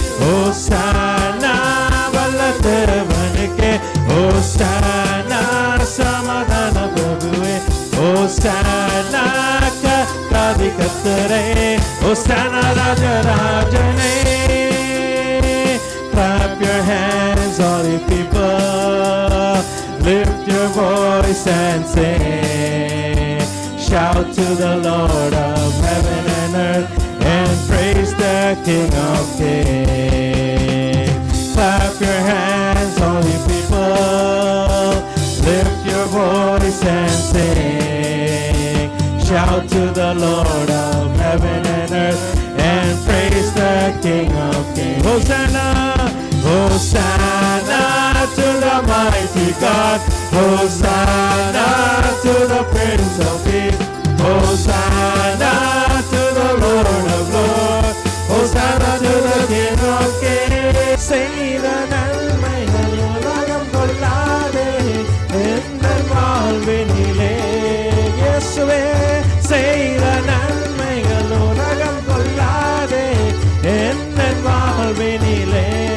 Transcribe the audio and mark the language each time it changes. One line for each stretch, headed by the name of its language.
Tamil: ஓசானா வல்லதேவனுக்கே, ஓசானா சமாதான பிரபுவே, ஓசானா கர்த்தாதி கர்த்தரே, ஓசானா ராஜராஜனே.
English: Clap your hands, all you people, lift your voice and sing. Shout to the Lord of heaven and earth, and praise the King of kings. Clap your hands, all you people, lift your voice and sing. Shout to the Lord of heaven and earth, and praise the King of kings. Hosanna, Hosanna to the mighty God. Hosanna to the Prince of Peace. Hosanna to the Lord of lords. Hosanna to the King of kings.
Tamil: செய்த நன்மைகள் உலகம் கொள்ளாதே, எந்த வாழ்வினிலே இயேசுவே. செய்த நன்மைகள் உலகம் கொள்ளாதே, எந்த வாழ்வினிலே.